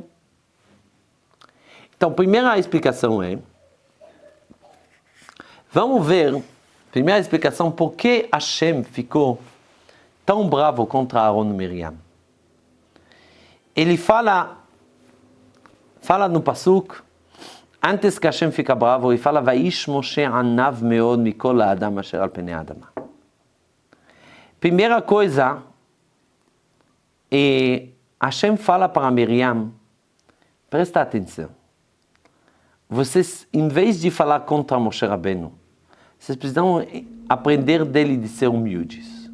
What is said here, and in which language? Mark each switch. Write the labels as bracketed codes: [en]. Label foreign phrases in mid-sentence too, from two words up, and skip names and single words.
[pt] Então, primeira explicação é, vamos ver, primeira explicação, por que Hashem ficou tão bravo contra Aaron e Miriam. Ele fala no Pasuk, antes que Hashem fica bravo, ele fala, [he] והאיש משה ענו מאד מכל האדם אשר על פני האדמה. [pt] Primeira coisa, Hashem fala para Miriam presta atenção. Vocês, em vez de falar contra Moshe Rabbeinu, vocês precisam aprender dele de ser humildes.